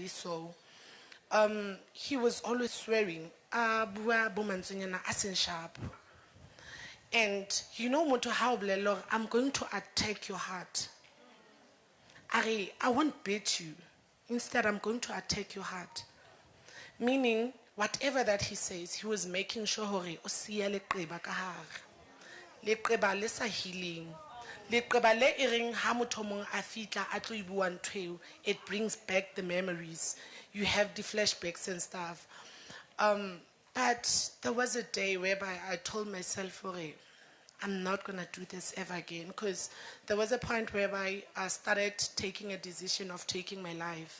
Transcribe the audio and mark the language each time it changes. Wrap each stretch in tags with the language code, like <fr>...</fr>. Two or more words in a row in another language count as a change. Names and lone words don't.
<en>So he was always swearing, sharp. And you know, Moto Hauble, I'm going to attack your heart. I won't beat you. Instead, I'm going to attack your heart. Meaning, whatever that he says, he was making sure</en> <st>o siya leqeba ka hare. Leqeba le sa healing. Leqeba le ering ha motho mong a fitla a tlo bua ntho eo,</st> <en>it brings back the memories. You have the flashbacks and stuff. But there was a day whereby I told myself, I'm not going to do this ever again. Because there was a point whereby I started taking a decision of taking my life.</en>